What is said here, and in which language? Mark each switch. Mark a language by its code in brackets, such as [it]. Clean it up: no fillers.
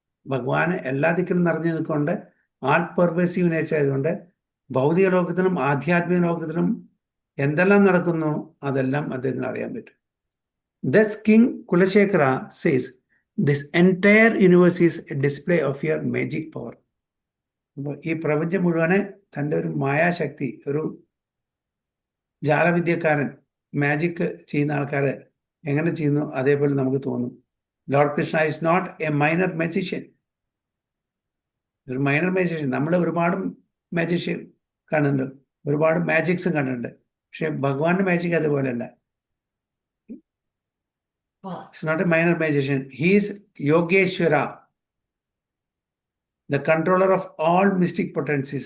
[ml] ഭഗവാൻ എല്ലാ ദിക്കിലും നിറഞ്ഞു നിൽക്കൊണ്ട് ആൾ പെർവേസീവ് നേച്ചർ ആയതുകൊണ്ട് ഭൗതിക ലോകത്തിലും ആധ്യാത്മിക ലോകത്തിലും എന്തെല്ലാം നടക്കുന്നു അതെല്ലാം അദ്ദേഹത്തിന് അറിയാൻ പറ്റും. [en] Thus, King Kulashekara says, this entire universe is a display of your magic power. [ml] അപ്പോൾ ഈ പ്രപഞ്ചം മുഴുവനെ തൻ്റെ ഒരു മായാശക്തി, ഒരു ജാലവിദ്യക്കാരൻ, മാജിക് ചെയ്യുന്ന ആൾക്കാർ എങ്ങനെ ചെയ്യുന്നു അതേപോലെ നമുക്ക് തോന്നും. [en] Lord Krishna is not a minor magician. [ml] ഒരു മൈനർ മാജിഷ്യൻ, നമ്മൾ ഒരുപാട് മാജിഷ്യൻ കാണുന്നുണ്ട്, ഒരുപാട് മാജിക്സും കണ്ടിട്ടുണ്ട്. പക്ഷെ ഭഗവാന്റെ മാജിക് അതുപോലെയല്ല. [en] It's not a minor magician. He is Yogeshwara, the controller of all mystic potencies.